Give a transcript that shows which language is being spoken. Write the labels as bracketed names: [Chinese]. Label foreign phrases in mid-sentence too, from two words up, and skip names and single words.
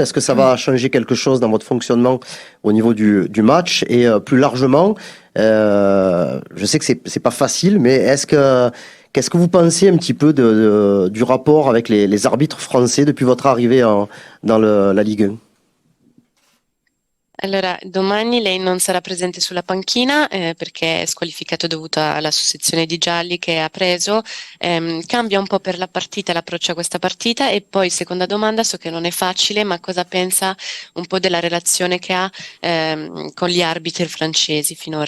[French] Est-ce que ça va changer quelque chose dans votre fonctionnement au niveau du match? Et plus largement, je sais que c'est pas facile, mais qu'est-ce que vous pensez un petit peu du rapport avec les arbitres français depuis votre arrivée dans la Ligue 1? [Italian] Allora, domani lei non sarà presente sulla panchina perché è squalificato dovuto alla sussezione di gialli che ha preso. Cambia un po' per la partita, l'approccio a questa partita. E poi, seconda domanda, so che non è facile, ma cosa pensa un po' della relazione che ha con gli arbitri francesi finora?